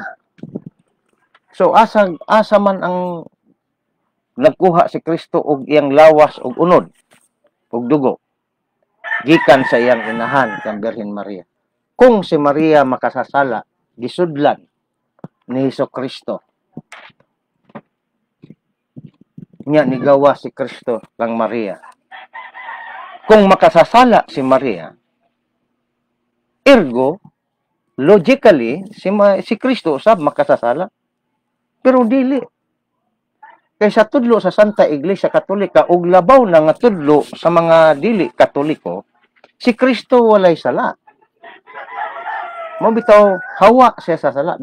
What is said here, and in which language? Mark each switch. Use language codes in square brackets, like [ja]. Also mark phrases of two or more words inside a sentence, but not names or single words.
[ceb] So asa man ang nagkuha si Kristo og iyang lawas og unod ug dugo gikan sa iyang inahan kang Birhen Maria. Kung si Maria makasasala, gisudlan ni Hesukristo. Nya nigawa si Kristo kang Maria. Kung makasasala si Maria, ergo, logically, si Kristo usab makasasala. Pero dili. Kay sa tudlo sa Santa Iglesia Katolika, ug labaw na nga tudlo sa mga dili Katoliko, si Kristo walay sala. Mabitaw, hawa siya sa sala.